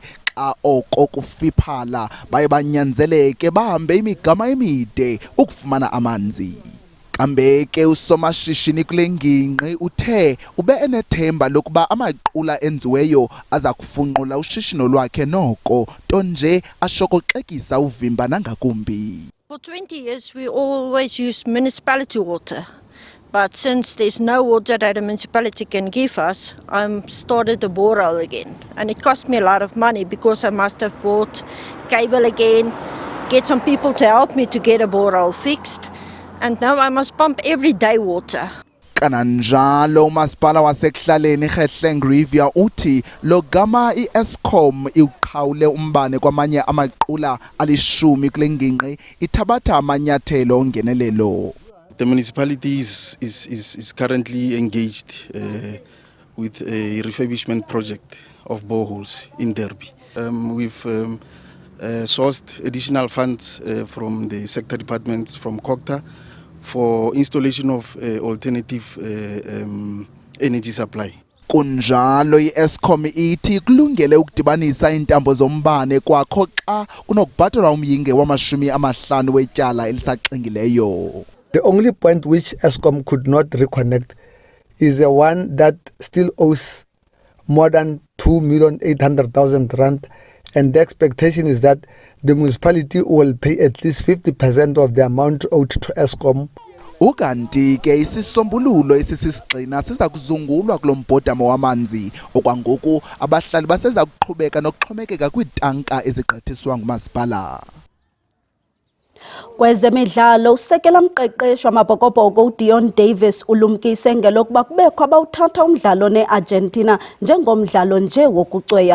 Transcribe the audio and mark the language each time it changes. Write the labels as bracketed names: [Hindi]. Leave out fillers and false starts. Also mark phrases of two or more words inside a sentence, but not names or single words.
[Xhosa] Oko kufiphala baye banyanzeleke bahambe imigama emide ukufumana amanzi. Kambe ke usomashishini kule ngingqi uthe ube enethemba lokuba amaqula enziweyo aza kufunqula ushishino lwakhe noko, nto nje ashokoxekisa uvimba nangakumbi. [English] For 20 years we always use municipality water. But since there's no water that the municipality can give us, I started the borehole again. And it cost me a lot of money because I must have bought cable again, get some people to help me to get a borehole fixed. And now I must pump everyday water. [Xhosa] Kananjalo umasipala wasekuhlaleni iGauteng River uthi lo gama iEskom iqhawule umbane kwamanye amaqula alishumi kule ngingqi ithabatha amanyathelo ongenelelo. [English] The municipality is currently engaged with a refurbishment project of boreholes in Derby. We've sourced additional funds from the sector departments from COGTA for installation of alternative energy supply. [Xhosa] Kunjalo iEskom ithi kulungele ukudibanisa intambo zombane kwakho xa kunokubhatalwa umyinge wama-50 wetyala elisaxingileyo. [English] The only point which Eskom could not reconnect is the one that still owes more than 2,800,000 rand, and the expectation is that the municipality will pay at least 50% of the amount owed to Eskom. [Xhosa] Ukanti ke isisombululo esisisigxina siza kuzungulwa kulo mbhodamo wamanzi, okwangoku abahlali baseza kuqhubeka nokuxhomekeka kwiitanka ezigqithiswa ngumasipala. Kwezemidlalo usekela mqeqeshi wamabhokobhoko uDion Davis ulumkise ngelokuba kubekho abawuthatha umdlalo neArgentina njengomdlalo nje wokucweya.